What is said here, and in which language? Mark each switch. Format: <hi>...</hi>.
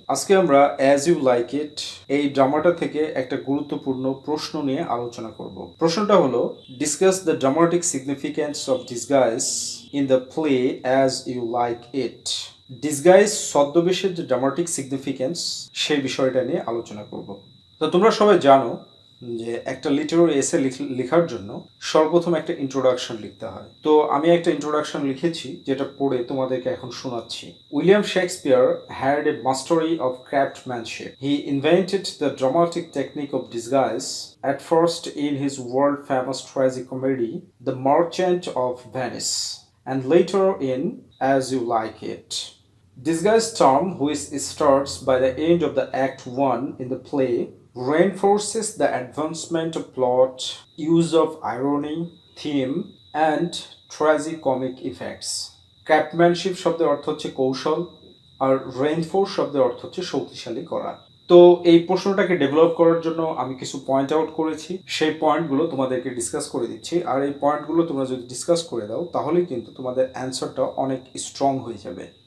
<bn>আজকে আমরা as you like it এই ড্রামাটা থেকে একটা গুরুত্বপূর্ণ প্রশ্ন নিয়ে আলোচনা করব। প্রশ্নটা হলো</bn> <en>discuss the dramatic significance of disguise in the play as you like it.</en> <bn>Disguise ছদ্মবেশের যে ড্রামাটিক সিগনিফিকেন্স সেই বিষয়টা নিয়ে আলোচনা করব। তো তোমরা সবাই জানো যে একটা লিটারারি এসে লেখার জন্য সর্বপ্রথম একটা ইন্ট্রোডাকশন লিখতে হয়। তো আমি একটা ইন্ট্রোডাকশন লিখেছি যেটা পড়ে তোমাদেরকে এখন শোনাচ্ছি।</bn> <en>William Shakespeare had a mastery of craftsmanship. He invented the dramatic technique of disguise at first in his world famous tragicomedy The Merchant of Venice and later in As You Like It. Disguise term, which starts by the end of the Act 1 in the play, reinforces the advancement of plot, use of irony, theme, and tragicomic effects.</en> <bn>Craftsmanship শব্দের অর্থ হচ্ছে কৌশল, আর reinforce শব্দের অর্থ হচ্ছে শক্তিশালী করা। তো এই প্রশ্নটাকে ডেভেলপ করার জন্য আমি কিছু পয়েন্ট আউট করেছি, সেই পয়েন্টগুলো তোমাদেরকে ডিসকাস করে দিচ্ছি। আর এই পয়েন্টগুলো তোমরা যদি ডিসকাস করে দাও তাহলে কিন্তু তোমাদের অ্যান্সারটা অনেক স্ট্রং হয়ে যাবে।</bn>